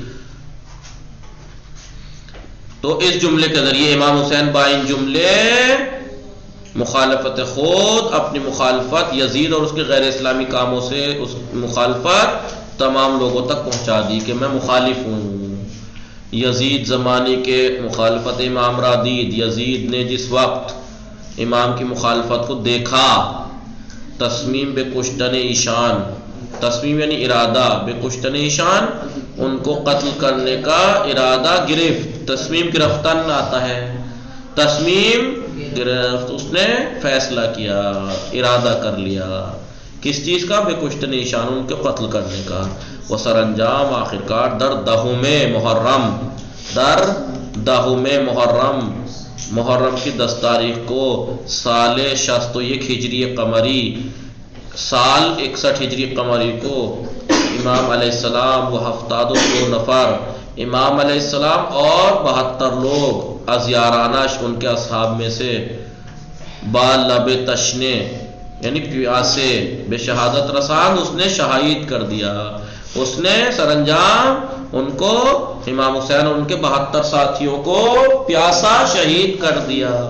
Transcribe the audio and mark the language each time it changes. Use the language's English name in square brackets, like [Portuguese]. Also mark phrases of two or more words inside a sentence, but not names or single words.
[Urdu] تو اس جملے کے ذریعے امام حسین [Persian] بائن جملے مخالفت خود، [Urdu] اپنی مخالفت یزید اور اس کے غیر اسلامی کاموں سے اس مخالفت تمام لوگوں تک پہنچا دی کہ میں مخالف ہوں. [Persian] یزید زمانے کے مخالفت امام را دید، [Urdu] یزید نے جس وقت امام کی مخالفت کو دیکھا، [Persian] تصمیم بے کشتن ایشان، تصمیم [Urdu] یعنی ارادہ، [Persian] بے کشتن ایشان [Urdu] ان کو قتل کرنے کا ارادہ [Persian] گرفت. تصمیم گرفتن [Urdu] آتا ہے، [Persian] تصمیم گرفت، [Urdu] اس نے فیصلہ کیا، ارادہ کر لیا. کس چیز کا؟ [Persian] بے کشتن ایشان، [Urdu] ان کے قتل کرنے کا. [Persian] وہ سر انجام آخرکار در دہم محرم، در دہم محرم، [Urdu] محرم کی 10 تاریخ کو، [Persian] سال 61 ہجری قمری، سال 61 ہجری قمری کو، امام [Arabic] علیہ السلام [Persian] و 72 نفر، [Urdu] امام [Arabic] علیہ السلام [Urdu] اور 72 لوگ [Persian] از یارانش [Urdu] ان کے اصحاب میں سے، [Persian] با لب تشنے [Urdu] یعنی پیاسے، [Persian] بے شہادت رسان [Urdu] اس نے شہید کر دیا، اس نے سر انجام ان کو، امام حسین اور ان کے 72 ساتھیوں کو پیاسا شہید کر دیا۔